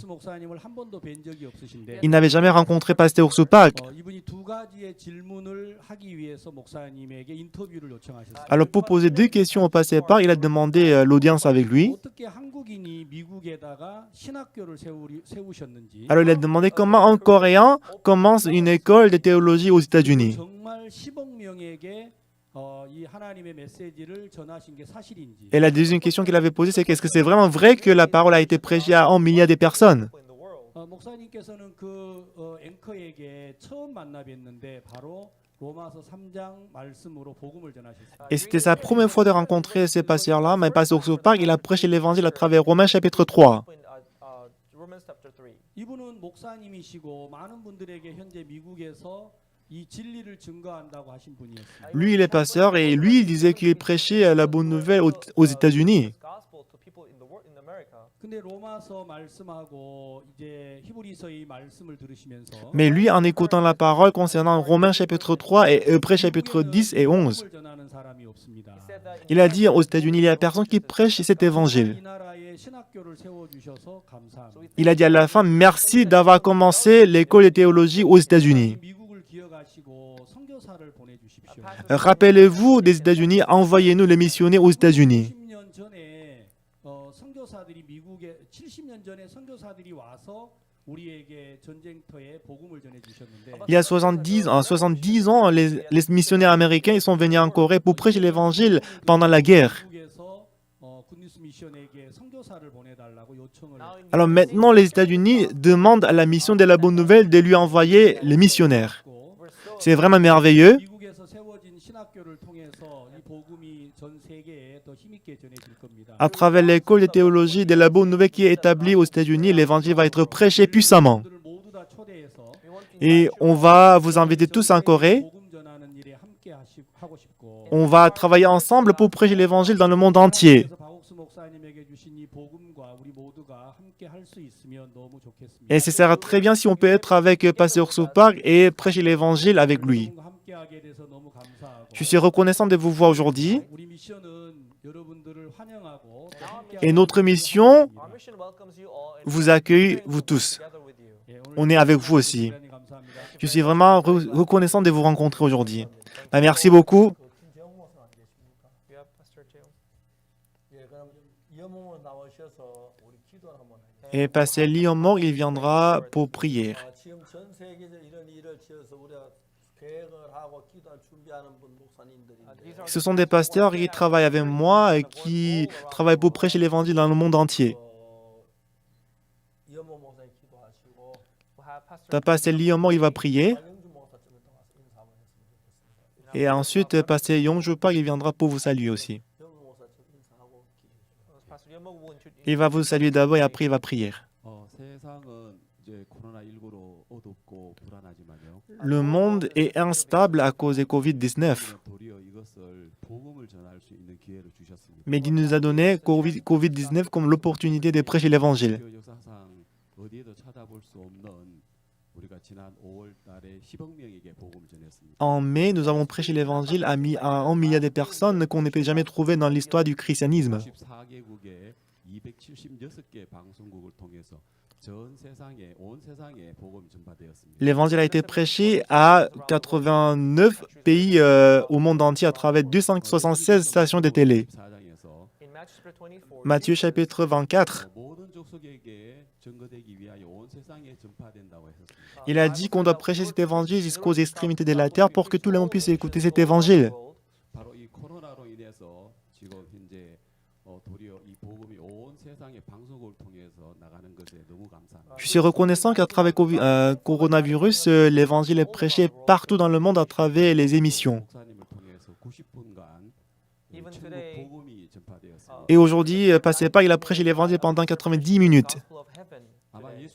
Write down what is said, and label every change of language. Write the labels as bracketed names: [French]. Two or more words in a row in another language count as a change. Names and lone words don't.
[Korean] 목사님을 한 번도 뵌 적이 없으신데 [French] Il n'avait jamais rencontré pasteur Supak. [Korean] 이분이 두 가지의 질문을 하기 위해서 목사님에게 인터뷰를 요청하셨어요. [French] Alors pour poser 2 questions au pasteur Park, il a demandé l'audience avec lui. [Korean] 어떻게 한국인이 미국에다가 신학교를 세우셨는지 [French] Alors il a demandé comment un Coréen commence une école de théologie aux États-Unis. [Korean] 정말 10억 명에게 이 하나님의 메시지를 전하신 게 사실인지. [French] Et la deuxième question qu'il avait posée, c'est qu'est-ce que c'est vraiment vrai que la parole a été prêchée à 1 milliard de personnes? [Korean] 목사님께서는 그 앵커에게 처음 만나 뵀는데 바로 로마서 3장 말씀으로 복음을 전하셨어요. [French] Et c'était sa première fois de rencontrer ces pasteurs-là, mais pasteur Supak, il a prêché l'évangile à travers Romains chapitre 3. [Korean] 이분은 목사님이시고 많은 분들에게 현재 미국에서 이 진리를 증거한다고 하신 분이었어요. [French] Lui, il est pasteur et lui, il disait qu'il prêchait la bonne nouvelle aux États-Unis. [Korean] 근데 로마서 말씀하고 이제 히브리서의 말씀을 들으시면서 [French] Mais lui, en écoutant la parole concernant Romains chapitre 3 et Hébreux chapitre 10 et 11, [Korean] 복음을 전하는 사람이 없습니다. [French] il a dit aux États-Unis, il y a personne qui prêche cet évangile. [Korean] 이 나라에 신학교를 세워 주셔서 감사합니다. [French] Il a dit à la fin, merci d'avoir commencé l'école de théologie aux États-Unis. [Korean] 미국을 기억하시고 선교사를 보내 주십시오. [French] Rappelez-vous des États-Unis, envoyez-nous les missionnaires aux États-Unis. [Korean] 70년 전에 선교사들이 미국에 70년 전에 선교사들이 와서 우리에게 전쟁터에 복음을 전해 주셨는데 [French] Il y a 70 ans, les missionnaires américains ils sont venus en Corée pour prêcher l'évangile pendant la guerre. [Korean] 미국에서 굿뉴스 미션에게 선교사를 보내달라고 요청을 [French] Alors maintenant, les États-Unis demandent à la mission de la bonne nouvelle de lui envoyer les missionnaires. [Korean] 했고 [French] C'est vraiment merveilleux. [Korean] 미국에서 세워진 신학교를 통해서 이 복음이 전 세계에 더 힘있게 전해질 겁니다. [French] À travers l'école de théologie de la bonne nouvelle qui est établie aux États-Unis, l'évangile va être prêché puissamment. [Korean] 여러분들을 모두 다 초대해서 [French] Et on va vous inviter tous en Corée. [Korean] 복음 전하는 일에 함께 하고 싶고 [French] On va travailler ensemble pour prêcher l'évangile dans le monde entier. [Korean] 그래서 박옥수 목사님에게 주신 이 복음과 우리 모두가 함께 할 수 있으면 너무 좋겠습니다. [French] Et ce sera très bien si on peut être avec Pasteur Soupak et prêcher l'évangile avec lui. [Korean] 여러분과 함께하게 돼서 너무 감사하고 [French] Je suis reconnaissant de vous voir aujourd'hui. [Korean] 우리 미션은 여러분들을 환영하고 또 함께 [French] Et notre mission [English] Our mission welcomes you all and [French] vous accueille, vous tous. [English] together with you. [Korean] 예, 오늘 [French] On est avec vous aussi. [Korean] 대단히 감사합니다. [French] Je suis vraiment reconnaissant de vous rencontrer aujourd'hui. Merci beaucoup. [Korean] 그 김재홍 목사 안 계십니까? [English] You have Pastor James. [Korean] 예, 그럼 염원으로 나오셔서 우리 기도를 한번 해주세요. [French] Et Pasteur Liomor, il viendra pour prière. [Korean] 지금 전 세계적으로 이런 일을 지어서 우리가 계획을 하고 기도할 준비하는 분 목사님들인데 [French] Ce sont des pasteurs qui travaillent avec moi et qui travaillent pour prêcher l'évangile dans le monde entier. [Korean] 염원 목사님 기도하시고 [English] We'll have Pastor [French] Le Pasteur Liomor, il va prier. [Korean] 박영주 목사 좀 이따 와서 인사 한번 했으면 좋겠습니다. [French] Et ensuite, Pasteur Yongjupak, il viendra pour vous saluer aussi. [Korean] 염원 목사 좀 인사하고 기도해 주세요. [English] Pastor Yomo will introduce. [French] Il va vous saluer d'abord et après il va prier. [Korean] 세상은 이제 코로나19로 어둡고 불안하지만요. [French] Le monde est instable à cause de Covid-19. [Korean] 도리어 이것을 복음을 전할 수 있는 기회를 주셨습니다. [French] Mais il nous a donné Covid-19 comme l'opportunité de prêcher l'évangile. [Korean] 기독교 역사상 어디에도 찾아볼 수 없는 우리가 지난 5월 달에 10억 명에게 복음을 전했습니다. [French] En mai, nous avons prêché l'évangile à 1 milliard de personnes qu'on n'était jamais trouvées dans l'histoire du christianisme. [Korean] 94개국에 276개 방송국을 통해서 전 세상에 온 세상에 복음이 전파되었습니다. [French] L'évangile a été prêché à 89 pays au monde entier à travers 276 stations de télé. [Korean] 14장에서 [English] In Matthew chapter 24, [French] Matthieu chapitre 24, [Korean] 모든 족속에게 증거되기 위하여 온 세상에 전파된다고 했었습니다. [French] il a dit qu'on doit prêcher cet évangile jusqu'aux extrémités de la terre pour que tout le monde puisse écouter cet évangile. [Korean] 바로 이 코로나로 인해서 지금 현재 도리어 이 복음이 온 세상의 방송국을 통해서 나가는 것에 너무 감사합니다. [French] Je suis reconnaissant qu'à travers coronavirus, l'évangile est prêché partout dans le monde à travers les émissions. [Korean] 목사님을 통해서 90분간 [English] Even [Korean] 천국 [English] today, [Korean] 복음이 전파되었습니다. [French] Et aujourd'hui, Pasteur Park, il a prêché l'évangile pendant 90 minutes. [English] gospel of heaven. [Korean] 아마 [English] today.